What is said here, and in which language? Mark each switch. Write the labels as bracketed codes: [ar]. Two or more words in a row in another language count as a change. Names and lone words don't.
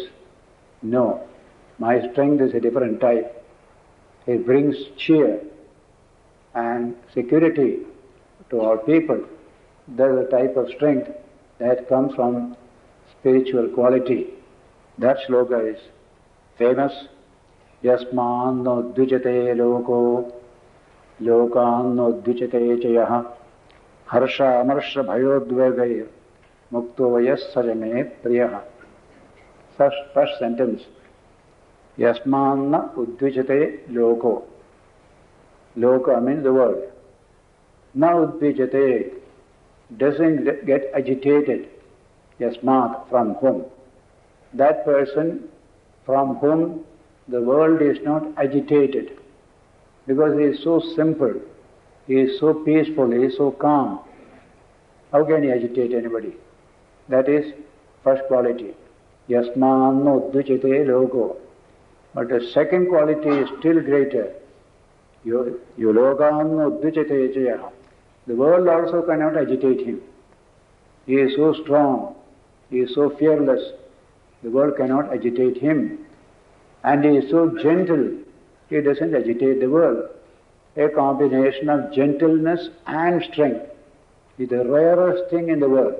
[en] No, my strength is a different type. It brings cheer and security to our people. That is a type of strength that comes from spiritual quality. That sloka is famous. [sa] Yasmanno dvijate loko, lokanno dvijate chayaha, harsha amarsha bhayodvegaya, mukto vayas sajame priyaha. [en] First sentence. [sa] Yasmanna udvijate loko. [en] Loka means the world. [sa] Na udvijate, [en] doesn't get agitated. Yasmat, from whom. That person from whom the world is not agitated, because he is so simple, he is so peaceful, he is so calm. How can he agitate anybody? That is first quality. [sa] Yasmanno dvijate logo. [en] But the second quality is still greater. [sa] Yuloganno dvijate jaya. [en] The world also cannot agitate him. He is so strong, he is so fearless, the world cannot agitate him. And he is so gentle, he doesn't agitate the world. A combination of gentleness and strength is the rarest thing in the world.